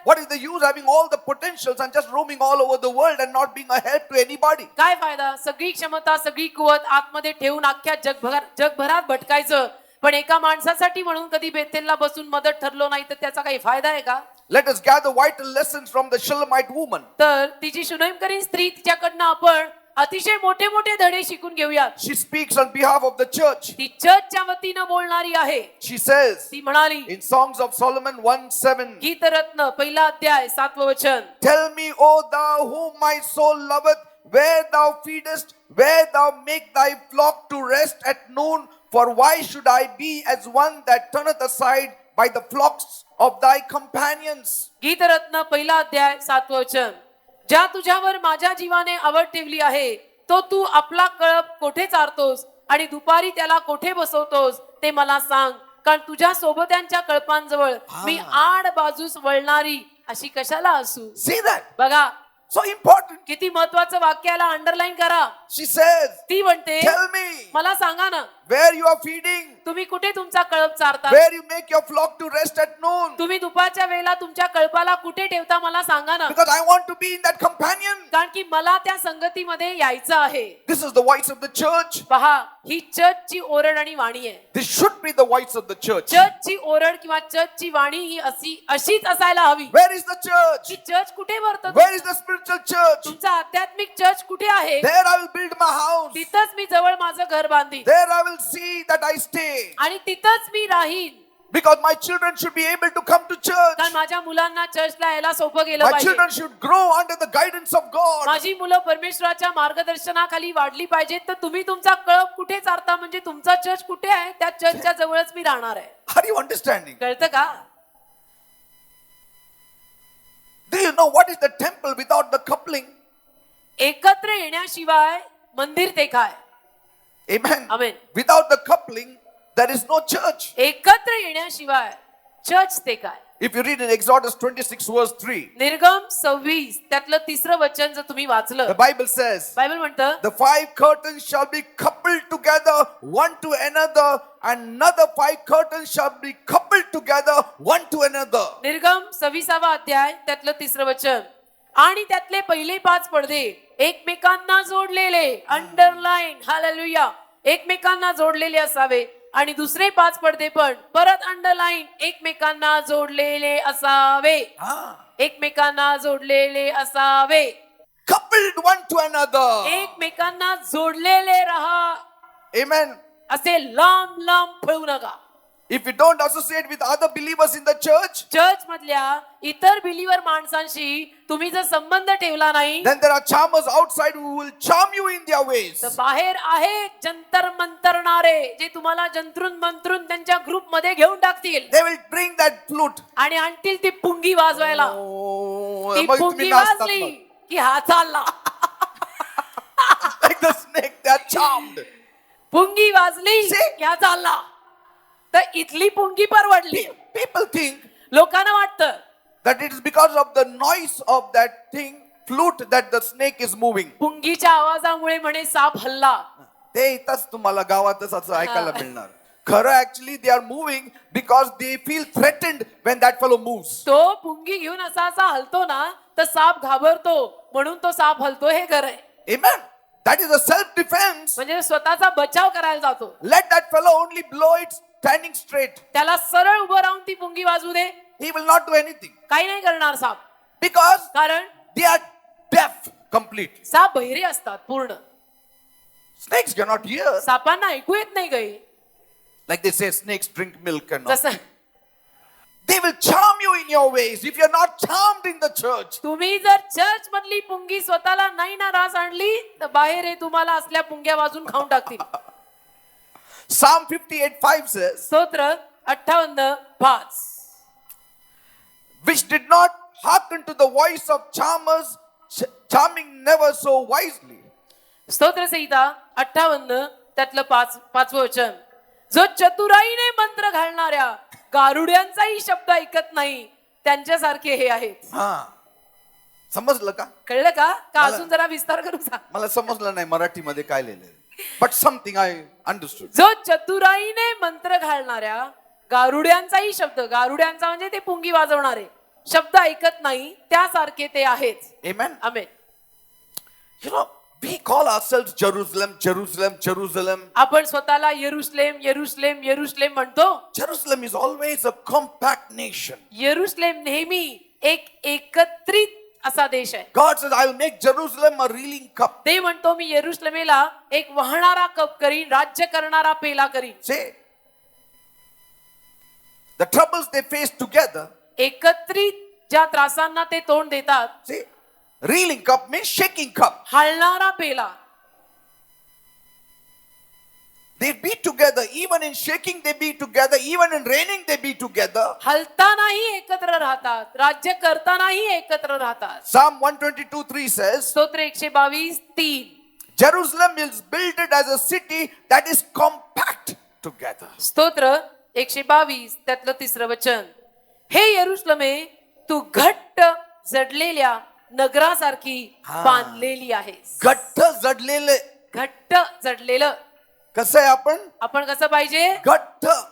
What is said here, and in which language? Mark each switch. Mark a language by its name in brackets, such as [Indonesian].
[English] What is the use having all the potentials and just roaming all over the world and not being a help to anybody? [Marathi] काय फायदा? सगळी क्षमता सगळी कुवत आतमध्ये ठेवून अख्ख्या जगभरात भटकायचं, पण एका माणसासाठी म्हणून कधी बेथेलला बसून मदत ठरलो नाही तर त्याचा काही फायदा आहे का? [English] Let us gather vital lessons from the Shulamite woman. [Marathi] तर तिची शुनेमकरीण स्त्री, तिच्याकडनं आपण अतिशय मोठे मोठे धडे शिकून घेऊयात. [English] She speaks on behalf of the church. [Marathi] ती चर्चच्या वतीनं बोलणारी आहे. [English] She says [Marathi] ती म्हणाली [English] in Songs of Solomon 1:7, [Marathi] गीतरत्न 1 अध्याय 7वं वचन, [English] tell me, O thou whom my soul loveth, where thou feedest, where thou make thy flock to rest at noon, for why should I be as one that turneth aside by the flocks of thy companions? [Marathi] गीतरत्न 1 अध्याय 7वं वचन, ज्या तुझ्यावर माझ्या जीवाने आवड ठेवली आहे, तो तू आपला कळप कोठे चारतोस आणि दुपारी त्याला कोठे बसवतोस ते मला सांग, कारण तुझ्या सोबत्यांच्या कळपांजवळ मी आड बाजूस वळणारी अशी कशाला असू. [English] See that? [Marathi] बघा [English] So important. [Marathi] किती महत्वाचं वाक्याला अंडरलाईन करा. [English] She says, [Marathi] ती म्हणते, [English] tell me [Marathi] मला सांगा ना, [English] where you are feeding, [Marathi] तुम्ही कुठे तुमचा कळप चारता, [English] where you make your flock to rest at noon, [Marathi] तुम्ही दुपारच्या वेळेला तुमच्या कळपाला कुठे ठेवता मला सांगा ना, [English] because I want to be in that companion. [Marathi] कारण की मला त्या संगतीमध्ये यायचं आहे. [English] This is the voice of the church. [Marathi] पहा, ही चर्चची ओरड आणि वाणी आहे. [English] This should be the voice of the church. [Marathi] चर्चची ओरड किंवा चर्चची वाणी ही अशीच असायला हवी. [English] Where is the church? [Marathi] की चर्च कुठे भरतं? [English] Where is the spiritual church? [Marathi] तुमचा आध्यात्मिक चर्च कुठे आहे? [English] There I will build my house. [Marathi] तिथंच मी जवळ माझं घर बांधीन [English] There I will see that I stay. [Marathi] आणि तिथंच मी राहीन, [English] Because my children should be able to come to church. [Marathi] कारण माझ्या मुलांना चर्चला यायला सोपं गेलं [English] My [Marathi] पाहिजे. [English] children should grow under the guidance of God. [Marathi] माझी मुलं परमेश्वराच्या मार्गदर्शनाखाली वाढली पाहिजेत. तर तुम्ही तुमचा कळप कुठे चारता म्हणजे तुमचा चर्च कुठे आहे त्या चर्चच्या जवळच मी राहणार आहे. [English] Are you understanding? [Marathi] कळतं का? [English] Do you know what is the temple without the coupling? [Marathi] एकत्र येण्याशिवाय मंदिर ते काय? [English] Amen. Amen. Without the coupling, there is no church. [Marathi] एकत्र येण्याशिवाय चर्च ते काय? [English] If you read in Exodus 26 verse 3, [Marathi] निर्गम 26 त्यातलं 3रं वचन जर तुम्ही वाचलं, [English] the Bible says, [Marathi] बायबल म्हणतं, [English] the 5 curtains shall be coupled together one to another, and another 5 curtains shall be coupled together one to another. [Marathi] निर्गम 26वा अध्याय त्यातलं 3रं वचन, आणि त्यातले पहिले 5 पडदे एकमेकांना जोडलेले, अंडरलाईन, हालेलुया, एकमेकांना जोडलेले असावे, आणि दुसरे 5 पडदे पण परत अंडरलाईन, एकमेकांना जोडलेले असावे. एकमेकांना जोडलेले असावे. [English] Coupled one to another. [Marathi] एकमेकांना जोडलेले राहा. [English] Amen. [Marathi] असे लांब लांब पळू नका. [English] if you don't associate with other believers in the church, [Marathi] church मधल्या इतर बिलीवर माणसांशी तुम्ही जर संबंध ठेवला नाही, [English] then there are charmers outside who will charm you in their ways. [Marathi] तर बाहेर आहेत जंतर मंतरणारे जे तुम्हाला जंतरून मंतरून त्यांच्या ग्रुप मध्ये घेऊन टाकतील [English] They will bring that flute. [Marathi] आणि आणतील ती पुंगी वाजवायला. [English] Oh, [Marathi] ती मग तुम्ही पुंगी नाचतात वाजली मग. की हा चालला. [English] Like the snake, they are charmed. [Marathi] पुंगी वाजली [English] See? [Marathi] की हा चालला. तर इथली पुंगी परवडली. [English] People think [Marathi] लोकांना वाटतं [English] that it is because of the noise of that thing, flute, that the snake is moving. [Marathi] पुंगीच्या आवाजामुळे म्हणे साप हल्ला. ते इथंच तुम्हाला गावातच असं ऐकायला मिळणार. खरं [English] Actually they are moving because they feel threatened when that fellow moves. [Marathi] तो पुंगी घेऊन असा असा हलतो ना तर साप घाबरतो म्हणून तो साप हलतो. हे खरं आहे. [English] Amen. That is a self defense. [Marathi] म्हणजे स्वतःचा बचाव करायला जातो. [English] Let that fellow only blow it standing straight. [Marathi] त्याला सरळ उभं राहून ती पुंगी वाजू दे. [English] He will not do anything [Marathi] काही नाही करणार साप. [English] because [Marathi] कारण [English] they are deaf completely. [Marathi] साप बहिरे असतात पूर्ण. [English] Snakes cannot hear. [Marathi] सापांना ऐकू येत नाही काही. [English] Like they say, snakes drink milk and all. [Marathi] जसं [English] They will charm you in your ways if you're not charmed in the church. [Marathi] तुम्ही जर चर्च मधली पुंगी स्वतःला नाही ना रास आणली तर बाहेर हे तुम्हाला असल्या पुंग्या वाजून खाऊन टाकतील. [English] Psalm 58:5 says, [Marathi] स्तोत्र 58:5 [English] which did not hearken to the voice of charmers, charming never so wisely. [Marathi] स्तोत्र संहिता 58 त्यातलं पाचवं वचन. जो चतुराईने मंत्र घालणाऱ्या गारुड्यांचाही शब्द ऐकत नाही त्यांच्यासारखे हे आहेत. हा समजलं का? कळलं का? का मला- अजून जरा विस्तार करू सांग. मला समजलं नाही मराठीमध्ये काय लिहिलंय, [English] But something I understood. [Marathi] जो चतुराईने मंत्र घालणाऱ्या गारुड्यांचाही शब्द, गारुड्यांचा म्हणजे ते पुंगी वाजवणारे शब्द ऐकत नाही त्यासारखे ते आहेत. [English] Amen. [Marathi] Amen. [English] You know, we call ourselves Jerusalem, Jerusalem, Jerusalem. [Marathi] आपण स्वतःला येरुशलेम येरुशलेम येरुशलेम म्हणतो. [English] Jerusalem is always a compact nation. [Marathi] येरुशलेम नेहमी एक एकत्रित असा देश आहे. [English] God says, I will make Jerusalem a reeling cup. [Marathi] ते म्हणतो मी येरुशलेमेला एक वाहणारा कप करीन, राज्य करणारा पेला करीन. [English] Say, the troubles they face together, [Marathi] एकत्रित ज्या त्रासांना ते तोंड देतात, [English] see, reeling cup means shaking cup. [Marathi] हलणारा पेला. [English] They be together, even in shaking they be together, even in raining they be together. [Marathi] हलतानाही एकत्र राहतात, राज्य करतानाही एकत्र राहतात. [English] Psalm 122:3 says, [Marathi] स्तोत्र 122:3 [English] Jerusalem is built as a city that is compact together. [Marathi] स्तोत्र 122 त्यातलं तिसरं वचन. हे यरुशलेमे तू घट्ट जडलेल्या नगरासारखी हा. बांधलेली आहेस. घट्ट जडलेले. घट्ट जडलेलं. कसं आहे आपण? आपण कसं पाहिजे? घट्ट.